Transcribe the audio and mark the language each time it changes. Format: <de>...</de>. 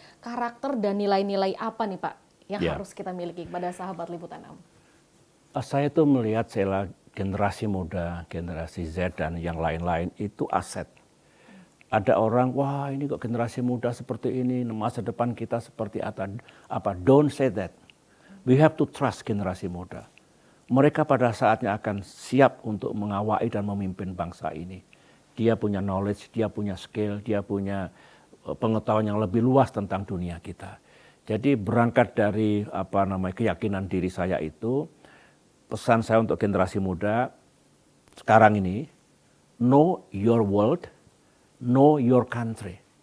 <id>Karakter dan nilai-nilai apa nih Pak yang harus kita miliki pada sahabat Liputan 6? Saya tuh melihat generasi muda, generasi Z dan yang lain-lain itu aset. Ada orang, wah ini kok generasi muda seperti ini, masa depan kita seperti apa.</id> <en>Don't say that. We have to trust</en> <id>generasi muda. Mereka pada saatnya akan siap untuk mengawai dan memimpin bangsa ini. Dia punya knowledge, dia punya skill, dia punya pengetahuan yang lebih luas tentang dunia kita. Jadi berangkat dari keyakinan diri saya itu, pesan saya untuk generasi muda sekarang ini,</id> <en>know your world, know your country.</en>